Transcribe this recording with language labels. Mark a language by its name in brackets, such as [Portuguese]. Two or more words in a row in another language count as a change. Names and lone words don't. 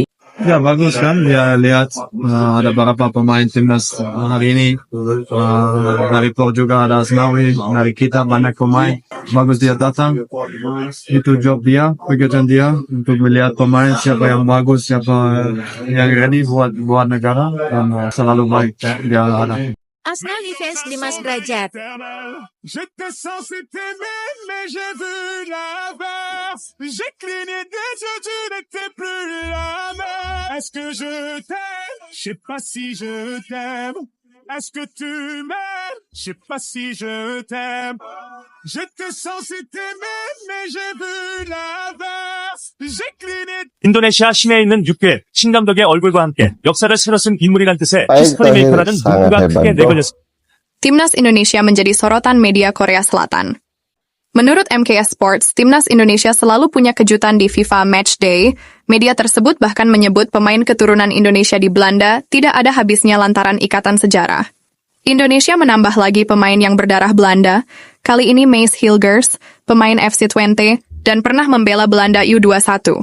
[Indonesian] Ya bagus kan, ya lihat ada beberapa pemain timnas hari ini, dari Portugal ada Asnawi, dari kita banyak pemain, bagus dia datang, itu job dia, pekerjaan dia untuk melihat pemain siapa yang bagus, siapa yang ready buat negara, dan selalu baik dia ada. Asnawi fans Dimas Derajat. [French] J'étais censé t'aimer, mais j'ai vu l'inverse. J'ai cligné des yeux, tu n'étais plus la même. Est-ce que je t'aime? Je sais pas si je t'aime. Est-ce que tu m'aimes? Je sais pas si je t'aime. J'étais censé t'aimer, mais j'ai vu l'inverse. J'ai cligné. [Korean] 인도네시아 심해에 있는 육교에 신감독의 얼굴과 함께 역사를 새로 쓴 인물이란 뜻의 [Indonesian] Baik, [Korean] 히스토리 메이커라는 [Indonesian] sangat [Korean] 문구가 [Indonesian] hebat [Korean] 크게 [Indonesian] bro. [Korean] 내걸렸습니다. [Indonesian] Timnas Indonesia menjadi sorotan media Korea Selatan. Menurut MKS Sports, Timnas Indonesia selalu punya kejutan di FIFA Matchday. Media tersebut bahkan menyebut pemain keturunan Indonesia di Belanda tidak ada habisnya lantaran ikatan sejarah. Indonesia menambah lagi pemain yang berdarah Belanda, kali ini Mace Hilgers, pemain FC Twente, dan pernah membela Belanda U21.